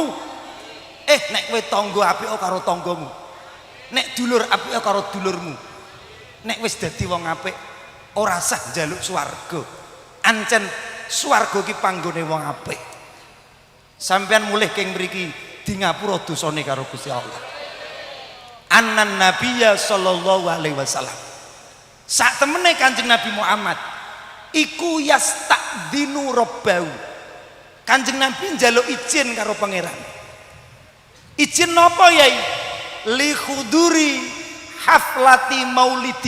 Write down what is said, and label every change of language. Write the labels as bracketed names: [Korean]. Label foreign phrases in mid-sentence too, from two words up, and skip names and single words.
[Javanese] Nek kowe tangga apika karo tanggamu. Nek dulur apika karo dulurmu. Nek wis dadi wong apik ora sah njaluk swarga. Ancen swarga ki panggone wong apik. Sampeyan mulih keng mriki di ngapura dosane karo Gusti Allah. [Arabic] أن النبي صلى الله عليه وسلم. [Javanese] Sak temene Kanjeng Nabi Muhammad iku [Arabic] يستأذن ربه. [Javanese] Kanjeng Nabi njaluk izin karo pangeran. Izin napa yai? [Arabic] لحضور حفلة المولد.